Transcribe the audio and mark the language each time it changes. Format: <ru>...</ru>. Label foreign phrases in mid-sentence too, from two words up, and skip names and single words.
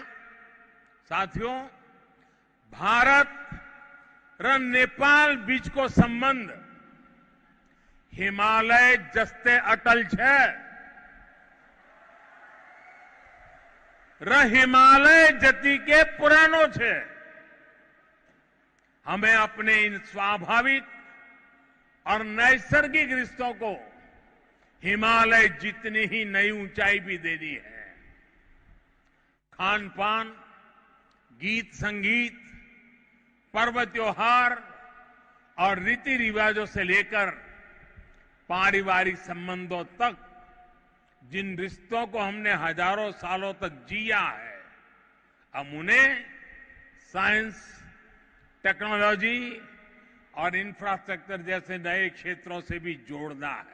<hi>साथियों, भारत और नेपाल बीच को संबंध हिमालय जस्ते अटल है।</hi> <ne>हिमालय जति के पुरानो है।</ne> <hi>हमें अपने इन स्वाभाविक और नैसर्गिक रिश्तों को हिमालय जितनी ही नई ऊंचाई भी देनी है। खान पान, गीत संगीत, पर्व त्योहार और रीति रिवाजों से लेकर पारिवारिक संबंधों तक जिन रिश्तों को हमने हजारों सालों तक जिया है, अब उन्हें</hi> <en>science, technology</en> <hi>और इंफ्रास्ट्रक्चर जैसे नए क्षेत्रों से भी जोड़ना है।</hi>